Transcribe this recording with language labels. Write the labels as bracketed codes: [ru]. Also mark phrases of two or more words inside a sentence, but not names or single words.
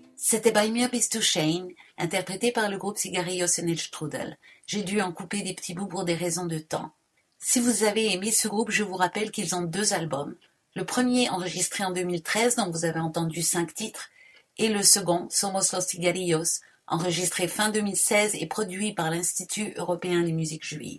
[fr] C'était Bei mir bist du schön, interprété par le groupe Cigarillos en el Strudel. J'ai dû en couper des petits bouts pour des raisons de temps. Si vous avez aimé ce groupe, je vous rappelle qu'ils ont 2 albums. Le premier enregistré en 2013, dont vous avez entendu 5 titres, et le second, Somos los Cigarillos, enregistré fin 2016 et produit par l'Institut européen des musiques juives.